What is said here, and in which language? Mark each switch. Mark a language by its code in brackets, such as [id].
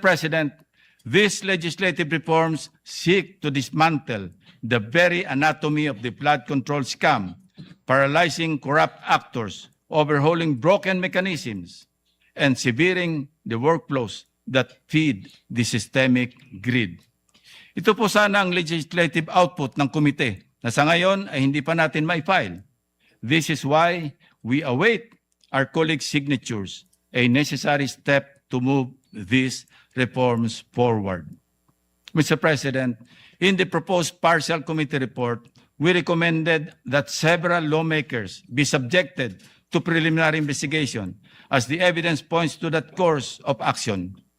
[en] President, these legislative reforms seek to dismantle the very anatomy of the flood control scam, paralyzing corrupt actors, overhauling broken mechanisms, and severing the workflows that feed the systemic grid. [tl] Ito po sana ang legislative output ng komite na sa ngayon ay hindi pa natin ma-file. [en] This is why we await our colleagues' signatures, a necessary step to move these reforms forward. Mr. President, in the proposed partial committee report, we recommended that several lawmakers be subjected to preliminary investigation as the evidence points to that course of action.